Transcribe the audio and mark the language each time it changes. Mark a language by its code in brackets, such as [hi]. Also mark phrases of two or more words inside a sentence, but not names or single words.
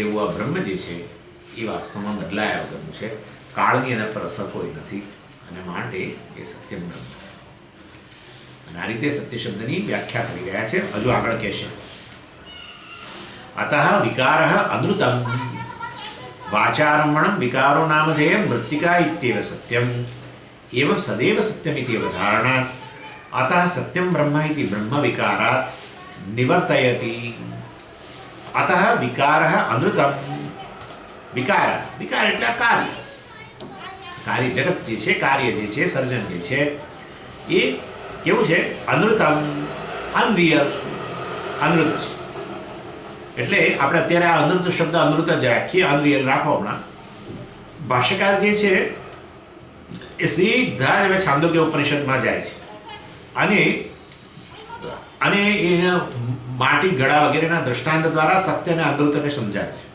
[gu] એવું આ બ્રહ્મ જે છે એ વાસ્તવમાં બદલાયા વગરનું છે, કાળની એના પર અસર કોઈ નથી અને માટે એ સત્યમ બ્રહ્મ. અને આ રીતે સત્ય શબ્દની વ્યાખ્યા કરી રહ્યા છે. હજુ આગળ કહેશે, [sa] અતઃ વિકાર અનૃતમ वाचारम्भणं विकारो नामधेयं मृत्तिका इत्येव सत्यम् एवं सदैव सत्यमिति अवधारणात् अतः सत्यं ब्रह्म इति ब्रह्मविकारात् निवर्तयति। अतः विकारः अनृतं। [gu] विकार विकार એટલે કાર્ય કાર્ય જગત જે છે, કાર્ય જે છે, સર્જન જે છે એ કેવું છે? અનૃતમ, અનરિયલ, અનૃત છે. એટલે આપણે અત્યારે આ અનૃત શબ્દ અનૃત જ રાખીએ, અનરિયલ રાખો. હમણાં ભાષ્યકાર જે છે એ સીધા જ હવે છાંદોગ્ય ઉપનિષદમાં જાય છે અને એને માટી, ઘડા વગેરેના દ્રષ્ટાંત દ્વારા સત્ય અને અનૃતને સમજાવે છે.